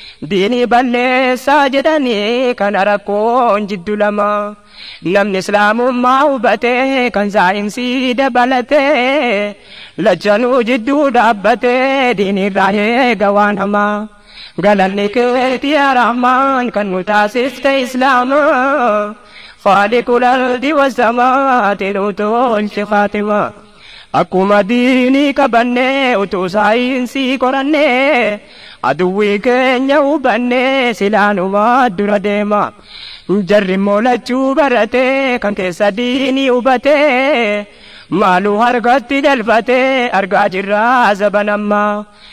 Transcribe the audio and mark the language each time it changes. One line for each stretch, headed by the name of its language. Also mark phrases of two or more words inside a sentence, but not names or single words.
Oromo: Diinii balleessaa jedhanii kana rakkoon jiddu lama. Namni Islaamummaa hubatee kan saayinsii dabalatee lachanuu jidduu dhaabbatee diinirraa eega waan hamaa. Galanni keeti yaa Rahmaan kan nu taasiste Islaama.
Arabic: خالق الأرض والسماوات الأرض والخاتمة.
Oromo: Akkuma diinii qabannee utuu saayinsii qorannee, aduwwii keenya hubannee silaanumaa dura deema. Jarri immoo lachuu baratee kan keessa diinii hubatee, maaluu harkatti galfatee argaa jirraa zabanammaa.